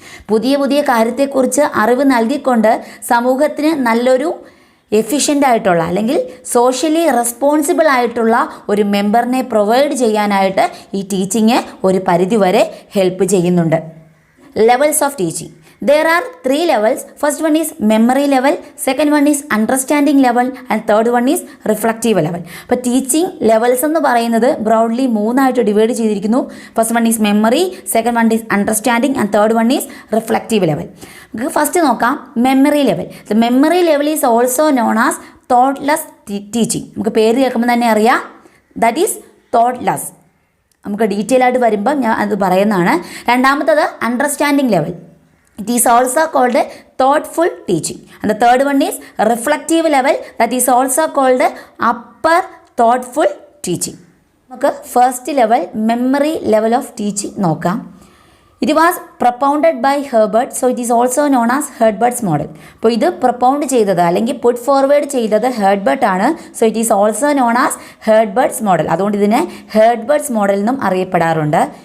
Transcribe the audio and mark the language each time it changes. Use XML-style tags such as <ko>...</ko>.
<ml>പുതിയ പുതിയ കാര്യത്തെക്കുറിച്ച് അറിവ് നൽകിക്കൊണ്ട് സമൂഹത്തിന് നല്ലൊരു എഫിഷ്യൻ്റ് ആയിട്ടുള്ള അല്ലെങ്കിൽ സോഷ്യലി റെസ്പോൺസിബിൾ ആയിട്ടുള്ള ഒരു മെമ്പറിനെ പ്രൊവൈഡ് ചെയ്യാനായിട്ട് ഈ ടീച്ചിങ് ഒരു പരിധിവരെ ഹെൽപ്പ് ചെയ്യുന്നുണ്ട്.</ml> <en>Levels of teaching. There are 3 levels. First one is memory level, second one is understanding level and third one is reflective level.</en> <ml>അപ്പോൾ ടീച്ചിങ് ലെവൽസ് എന്ന് പറയുന്നത് ബ്രോഡ്ലി 3 ആയിട്ട് ഡിവൈഡ് ചെയ്തിരിക്കുന്നു.</ml> <en>First one is memory, second one is understanding and third one is reflective level.</en> <ml>നമുക്ക് first നോക്കാം memory level.</ml> <en>the memory level is also known as</en> <ml>thoughtless teaching. നമുക്ക് പേര് കേൾക്കുമ്പോൾ തന്നെ അറിയാം,</ml> <en>That is thoughtless.</en> <ml>നമുക്ക് ഡീറ്റെയിൽ ആയിട്ട് വരുമ്പോൾ ഞാൻ അത് പറയുന്നതാണ്. രണ്ടാമത്തത് understanding level.</ml> <en>It is also called thoughtful teaching. And the third one is reflective level. That is also called upper thoughtful teaching.</en> <ml>നമുക്ക് first level memory level of teaching നോക്കാം.</ml> <en>It was propounded by Herbert, so it is also known as Herbert's model.</en> <ml>അപ്പോൾ ഇത് പ്രൊപ്പൗണ്ട് ചെയ്തത് അല്ലെങ്കിൽ put forward ചെയ്തത് Herbert ആണ്.</ml> <en>So it is also known as Herbert's model.</en> <ml>അതുകൊണ്ട് ഇതിനെ ഹെർബർട്ട്സ് മോഡൽ എന്നും അറിയപ്പെടാറുണ്ട്.</ml>